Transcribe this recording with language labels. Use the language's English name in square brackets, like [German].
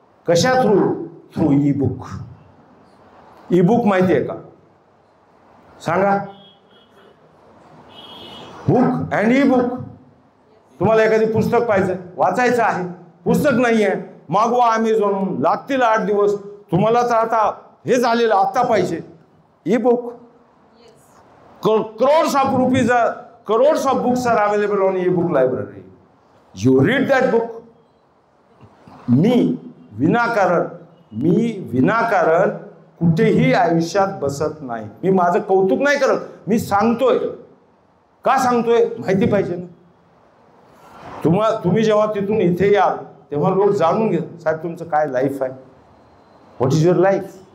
[Marathi] कशा through e-book. E-book माहिती आहे का? सांगा. [English] Book and e-book. [Marathi] तुम्हाला एखादी पुस्तक पाहिजे, वाचायचं आहे, पुस्तक नाही आहे, मागवा अमेझॉनहून, लागतील 8 दिवस. तुम्हाला तर आता हे झालेलं आत्ता पाहिजे. [English] E-book. crores of rupees crores of books are available on e-book library. You read that book. [Marathi] मी विनाकारण कुठेही आयुष्यात बसत नाही. मी माझं कौतुक नाही करत, मी सांगतोय. का सांगतोय? माहिती पाहिजे ना. तुम्ही जेव्हा तिथून इथे याल तेव्हा लोक जाणून घे, साहेब तुमचं काय लाईफ आहे, [English] What is your life.